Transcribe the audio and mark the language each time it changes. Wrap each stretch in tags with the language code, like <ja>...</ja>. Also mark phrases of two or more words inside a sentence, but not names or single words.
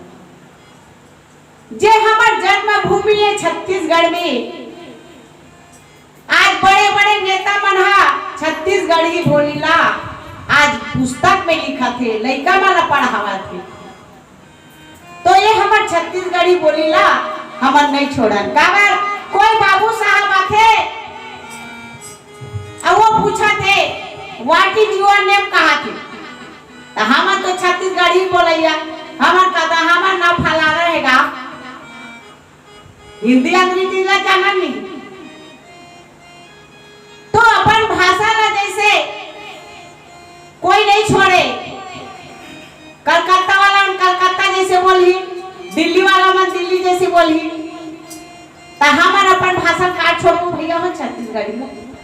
<hne>जे हमार जन्मभूमि है छत्तीसगढ़ में, आज बड़े बड़े नेता मन छत्तीसगढ़ी बोलीला, आज पुस्तक में लिखा थे, लइका मन पढ़ावा थे। तो ये हमार छत्तीसगढ़ी बोलीला हमर नहीं छोड़न। काबर कोई बाबू साहब आथे और वो पूछा थे</hne> <en>What is your name</en> <hne>कहा थे, तो हमर तो छत्तीसगढ़ी बोलैया, हमर कदा हमर नाम फला रहेगा, हिंदी अंग्रेजी ला जानन नहीं। तो अपन भाषा ला जैसे कोई नहीं छोड़े, कलकत्ता वाला कलकत्ता जैसे बोली, दिल्ली वाला मन दिल्ली जैसे बोली, तो हमार अपन भाषा काट छोड़ो भैया हो छत्तीसगढ़ी में।</hne>